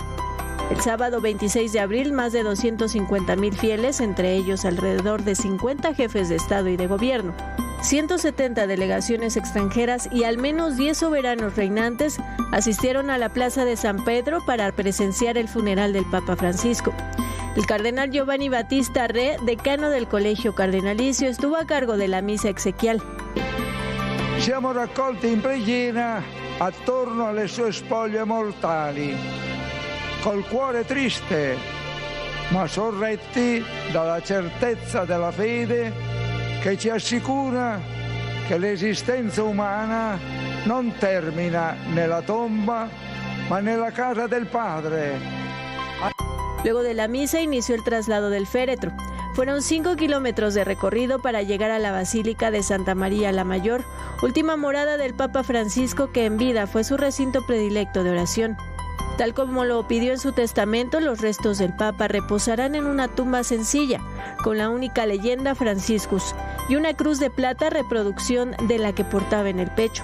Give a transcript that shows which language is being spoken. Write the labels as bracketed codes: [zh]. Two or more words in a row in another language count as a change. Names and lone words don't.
[es] El sábado 26 de abril, más de 250,000 fieles, entre ellos alrededor de 50 jefes de Estado y de Gobierno, 170 delegaciones extranjeras y al menos 10 soberanos reinantes asistieron a la Plaza de San Pedro para presenciar el funeral del Papa Francisco. El cardenal Giovanni Battista Re, decano del Colegio Cardenalicio, estuvo a cargo de la misa exequial. [it] Siamo raccolti in preghiera attorno alle sue spoglie mortali, col cuore triste, ma sorretti dalla certezza della fede che ci assicura che l'esistenza umana non termina nella tomba, ma nella casa del Padre. [es] Luego de la misa inició el traslado del féretro. Fueron 5 kilómetros de recorrido para llegar a la Basílica de Santa María la Mayor, última morada del Papa Francisco, que en vida fue su recinto predilecto de oración. Tal como lo pidió en su testamento, los restos del Papa reposarán en una tumba sencilla, con la única leyenda Franciscus y una cruz de plata, reproducción de la que portaba en el pecho.